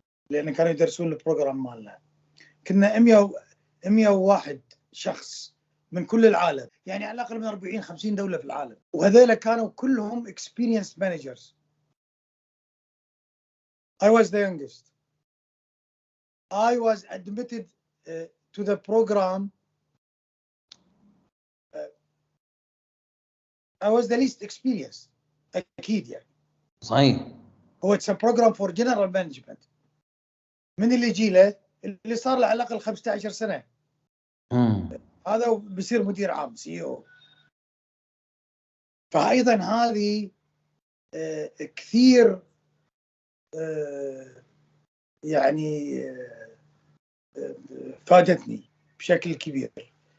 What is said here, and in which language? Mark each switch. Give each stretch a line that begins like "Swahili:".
Arabic: لأن كانوا يدرسون البروجرام مالنا. كنا 101 شخص من كل العالم يعني على الأقل من 40-50 دولة في العالم. وهذيلا كانوا كلهم
English: experienced managers. I was the youngest. I was admitted to the program. I was the least experienced.
Arabic: أكيد يعني. صحيح. هو
English: it's a program for general management.
Arabic: من اللي يجي له اللي صار له على الأقل 15 سنة. هذا بيصير مدير عام CEO. فأيضا هذه كثير يعني فادتني بشكل كبير.